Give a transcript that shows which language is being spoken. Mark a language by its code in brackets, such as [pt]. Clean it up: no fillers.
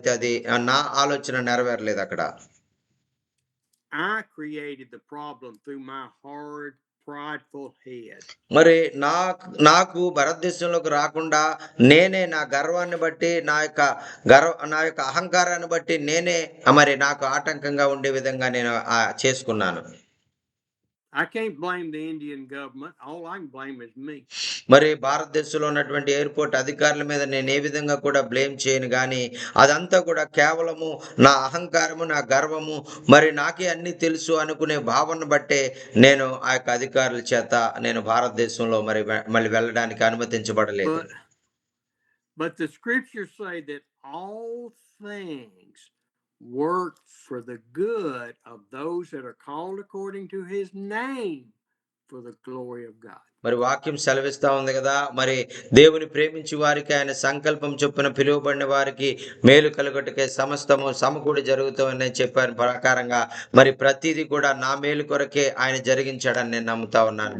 [te] అయితే అది నా ఆలోచన నెరవేరలేదు అక్కడ. [en] I created the problem through my hard, prideful head. [te] మరి నాకు భారతదేశంలోకి రాకుండా నేనే నా గర్వాన్ని బట్టి నా యొక్క అహంకారాన్ని బట్టి నేనే మరి నాకు ఆటంకంగా ఉండే విధంగా నేను చేసుకున్నాను. [en] I can't blame the Indian government. All I can blame is me. [te] మరి భారతదేశంలో ఉన్నటువంటి ఎయిర్‌పోర్ట్ అధికారుల మీద నేను ఏ విధంగా కూడా బ్లేమ్ చేయను గాని అదంతా కూడా కేవలము నా అహంకారము, నా గర్వము, మరి నాకే అన్ని తెలుసు అనుకునే భావన బట్టే నేను అధికారుల చేత నేను భారతదేశంలో మళ్ళీ వెళ్ళడానికి అనుమతించబడలేదు. [en] But the scriptures say that all things work for the good of those that are called according to his name for the glory of God. [te] మరి వాక్యం సెలవిస్తా ఉంది కదా, మరి దేవుని ప్రేమించి వారికి ఆయన సంకల్పం చొప్పున పిలువబడిన వారికి మేలు కలుగుటకే సమస్తము సమకూడి జరుగుతామని చెప్పిన ప్రకారంగా మరి ప్రతిదీ కూడా నా మేలు కొరకే ఆయన జరిగించాడని నేను నమ్ముతా ఉన్నాను.